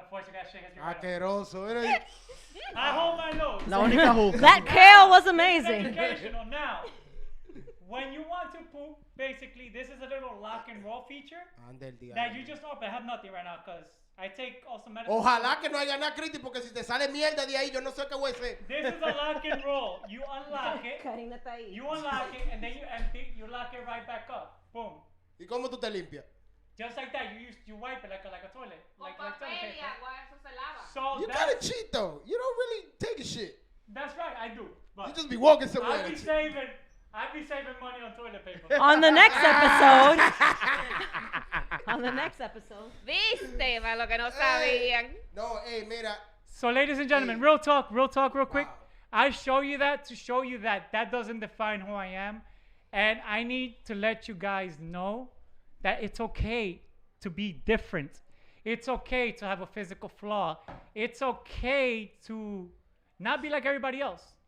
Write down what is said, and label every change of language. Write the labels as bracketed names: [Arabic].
[English] Unfortunately, that shit hits me right up. [Spanish] Asqueroso. Era- [English] I hold my nose. [Spanish] La única juca. [English] That kale was This is amazing. educational. Now, when you want to poop, basically, this is a little lock and roll feature [Spanish] Anda el diablo. [English] that you just open. I have nothing right now because I take also medicine. [Spanish] Ojalá que no haya nada crítico porque si te sale mierda de ahí yo no sé qué voy a hacer. [English] This is a lock and roll. You unlock it. [Spanish] Karina está ahí. [English] You unlock it, and then you empty. You lock it right back up. Boom. [Spanish] ¿Y cómo tú te limpias? [English] Just like that. You wipe it like a toilet. Like toilet paper. [Spanish] eso se lava. [English] So You kind of cheat though. You don't really take a shit. that's right. I do. But You just be walking I'd somewhere. be saving money on toilet paper. On the next episode. On the next episode. [Spanish] Viste, para lo que no sabían. No, hey, mira. [English] So, ladies and gentlemen, real talk, real quick. Wow. I show you that to show you that that doesn't define who I am. And I need to let you guys know that it's okay to be different. It's okay to have a physical flaw. It's okay to not be like everybody else.